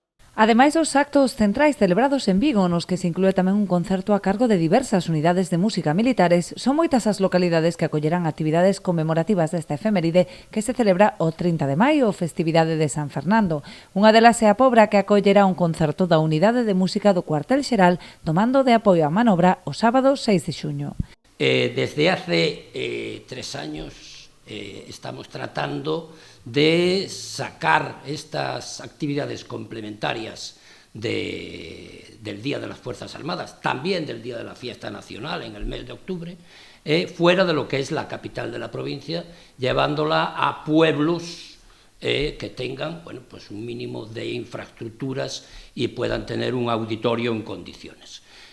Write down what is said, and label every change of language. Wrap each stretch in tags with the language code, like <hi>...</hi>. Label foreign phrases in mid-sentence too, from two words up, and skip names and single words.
<gl>Ademais dos actos centrais celebrados en Vigo, nos que se inclúe tamén un concerto a cargo de diversas unidades de música militares, son moitas as localidades que acollerán actividades conmemorativas desta efeméride que se celebra o 30 de maio, festividade de San Fernando. Unha delas é a Pobra, que acollerá un concerto da Unidade de Música do Cuartel Xeral do Mando de Apoio á Manobra o sábado 6 de xuño.</gl> <es>Desde hace 3 años estamos tratando de sacar estas actividades complementarias del Día de las Fuerzas Armadas, también del Día de la Fiesta Nacional en el mes de octubre, fuera de lo que es la capital de la provincia, llevándola a pueblos que tengan, bueno, pues un mínimo de infraestructuras y puedan tener un auditorio en condiciones.</es>